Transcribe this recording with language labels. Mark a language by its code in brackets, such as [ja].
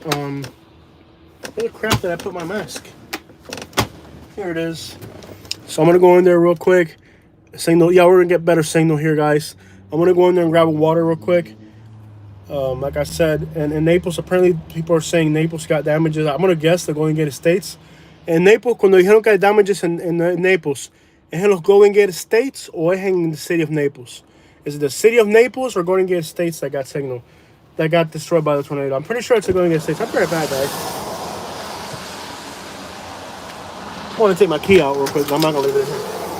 [en] Where the crap did I put my mask? Here it is. So I'm going to go in there real quick. Signal. Yeah, we're going to get better signal here, guys. I'm going to go in there and grab a water real quick. Like I said, and in Naples, apparently people are saying Naples got damages. I'm going to guess they're going to get States. [es] En Naples, cuando dijeron que hay damages in Naples, ¿es en los Golden Gate States o es en [en] the city of Naples? Is it the city of Naples or Golden Gate States that got signal? That got destroyed by the tornado? I'm pretty sure it's the Golden Gate States. I'll be right back, guys. I want to take my key out real quick, but I'm not going to leave it in here.